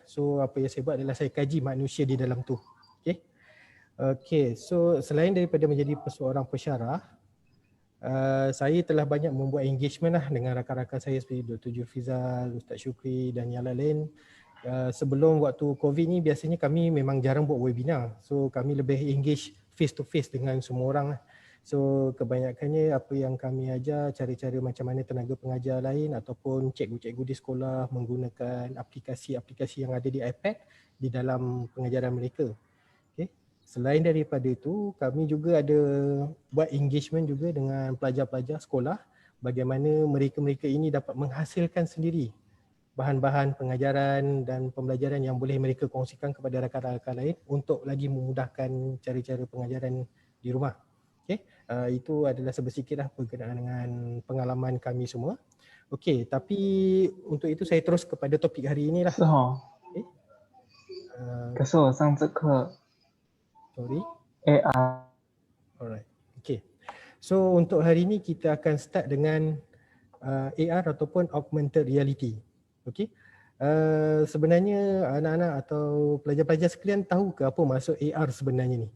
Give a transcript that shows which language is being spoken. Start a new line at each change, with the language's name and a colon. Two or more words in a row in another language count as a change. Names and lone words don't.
Malay: So apa yang saya buat adalah saya kaji manusia di dalam tu. Okay, so selain daripada menjadi seorang pensyarah, saya telah banyak membuat engagement lah dengan rakan-rakan saya seperti Dr. Jufizal, Ustaz Syukri dan yang lain-lain. Sebelum waktu COVID ni biasanya kami memang jarang buat webinar. So kami lebih engage
English: face to face
Malay: dengan semua orang lah. So kebanyakannya apa yang kami ajar, cara-cara macam mana tenaga pengajar lain ataupun cikgu-cikgu di sekolah menggunakan aplikasi-aplikasi yang ada di iPad di dalam pengajaran mereka. Okay. Selain daripada itu, kami juga ada buat engagement juga dengan pelajar-pelajar sekolah, bagaimana mereka-mereka ini dapat menghasilkan sendiri bahan-bahan pengajaran dan pembelajaran yang boleh mereka kongsikan kepada rakan-rakan lain untuk lagi memudahkan cara-cara pengajaran di rumah. Okay. Itu adalah sebersikitlah berkenaan dengan pengalaman kami semua. Okey, tapi untuk itu saya terus kepada topik hari inilah.
Chinese: 是哦， Okay. 可是我上这课
English: Sorry. AR Alright. Okay.
Malay: So untuk hari ini kita akan start dengan AR ataupun
English: augmented reality.
Malay: Okay. Sebenarnya anak-anak atau pelajar-pelajar sekalian tahu ke apa maksud AR sebenarnya ni?